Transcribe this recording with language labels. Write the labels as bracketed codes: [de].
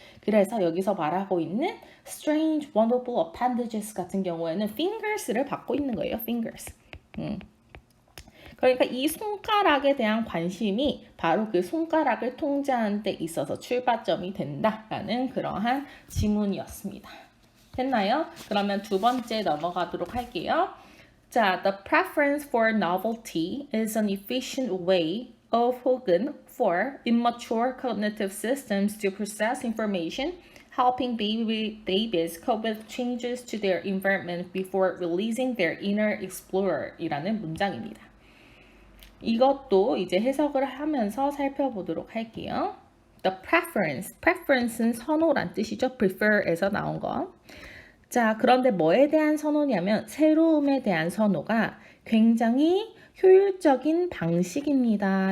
[ko] 그래서 여기서 말하고 있는 [en] strange, wonderful appendages [ko] 같은 경우에는 fingers를 받고 있는 거예요. fingers. 그러니까 이 손가락에 대한 관심이 바로 그 손가락을 통제하는 데 있어서 출발점이 된다라는 그러한 지문이었습니다. 됐나요? 그러면 두 번째 넘어가도록 할게요. [en] 자, the preference for novelty is an efficient way of 혹은 for immature cognitive systems to process information, helping babies cope with changes to their environment before releasing their inner explorer [ko] 이라는 문장입니다. 이것도 이제 해석을 하면서 살펴보도록 할게요. The preference는 선호란 뜻이죠. prefer에서 나온 거. 자, 그런데 뭐에 대한 선호냐면 새로움에 대한 선호가 굉장히 효율적인 방식입니다.